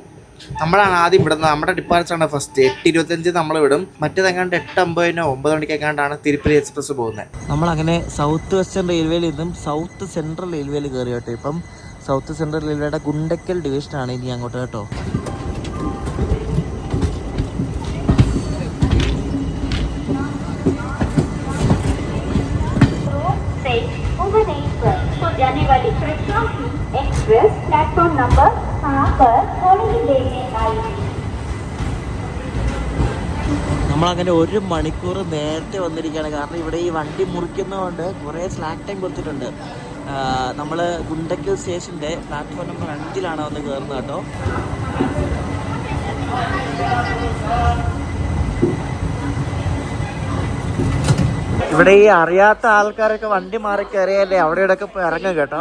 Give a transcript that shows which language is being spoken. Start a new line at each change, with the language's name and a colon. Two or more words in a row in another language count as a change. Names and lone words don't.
Malayalam: നമ്മളാണ് ആദ്യം വിടുന്നത്. നമ്മുടെ ഡിപ്പാർച്ചറാണ് ഫസ്റ്റ്. 8:25 നമ്മൾ വിടും. മറ്റേതെങ്ങാണ്ട് 8:50 9 മണിക്കെങ്ങാണ്ടാണ് തിരുപ്പതി എക്സ്പ്രസ് പോകുന്നത്. നമ്മളങ്ങനെ സൗത്ത് വെസ്റ്റേൺ റെയിൽവേയിൽ നിന്നും സൗത്ത് സെൻട്രൽ റെയിൽവേയിൽ കയറി കേട്ടോ. ഇപ്പം സൗത്ത് സെൻട്രൽ റെയിൽവേയുടെ ഗുണ്ടക്കൽ ഡിവിഷനാണ് ഇനി അങ്ങോട്ട് കേട്ടോ.
Hindi: जाने वाली एक्सप्रेस
English: platform number
Hindi: 5 पर थोड़ी देर में आएगी.
Malayalam: നമ്മളങ്ങനെ 1 മണിക്കൂർ നേരത്തെ വന്നിരിക്കുകയാണ്, കാരണം ഇവിടെ ഈ വണ്ടി മുറിക്കുന്നതുകൊണ്ട് കുറേ
English: slack time
Malayalam: കൊടുത്തിട്ടുണ്ട്. നമ്മൾ ഗുണ്ടക്കൽ സ്റ്റേഷൻ്റെ
English: platform number
Malayalam: 5 വന്ന് കയറുന്നത് കേട്ടോ. ഇവിടെ ഈ അറിയാത്ത ആൾക്കാരൊക്കെ വണ്ടി മാറി കയറിയല്ലേ അവിടെ ഇവിടെയൊക്കെ ഇപ്പോൾ ഇറങ്ങും കേട്ടോ.